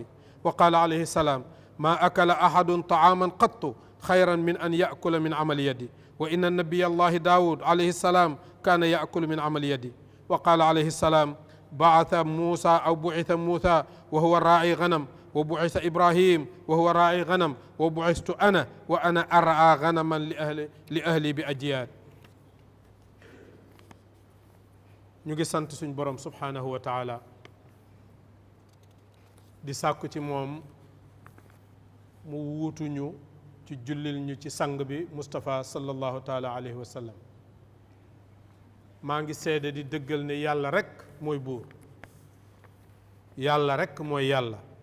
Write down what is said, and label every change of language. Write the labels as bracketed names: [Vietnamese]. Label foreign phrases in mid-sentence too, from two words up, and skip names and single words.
[Arabic] وقال عليه السلام: ما أكل أحد طعاما قط خيرا من أن يأكل من عمل يدي، وإن النبي الله داود عليه السلام كان يأكل من عمل يدي. وقال عليه السلام: بعث موسى وهو راعي غنم، وبعث إبراهيم وهو راعي غنم، وبعثت أنا وأنا أرعى غنما لأهلي بأجياد. [Wolof] ñu ngi sant suñ borom [Arabic] سبحانه وتعالى [Wolof] di sàkku ci moom mu wuutuñu ci jullil ñu ci sang bi Mustafa [Arabic] صلى الله تعالى عليه وسلم. [Wolof] maa ngi seede di dëggal ne yàlla rekk mooy buur, yàlla rekk mooy yàlla.